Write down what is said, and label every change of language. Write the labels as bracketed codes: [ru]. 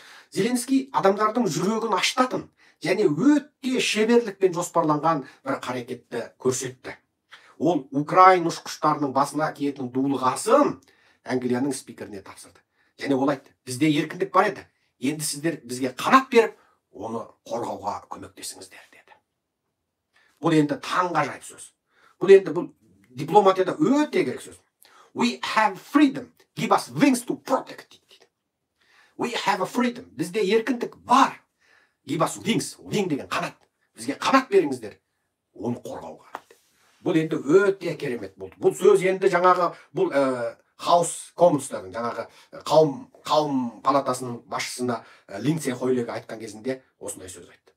[kk] Зеленский адамдардың жүрегін аштатын және өте шеберлікпен жоспарланған бір қарекетті көрсетті. Ол Украин ұшқыштарының басына киетін дулығасын Англияның спикеріне тапсырды. Және ол айтты: бізде еркіндік бар еді, енді сіздер бізге қанат беріп, оны қорғауға көмектесіңіздер деді. Бұл енді таңғажайып сөз. Бұл дипломатияда өте керек сөз. [en] We have freedom, give us wings to protect it. We have a freedom. [kk] Бізде еркіндік бар. [en] Give us wings. [kk] Wing деген қанат. Бізге қанат беріңіздер. Оны қорғауға. Бұл енді өте керемет болды. Бұл сөз енді жаңағы бұл House Commons'тардың жаңағы қауым палатасының басшысына Линдсей Хойлеге айтқан кезінде осындай сөз айтты.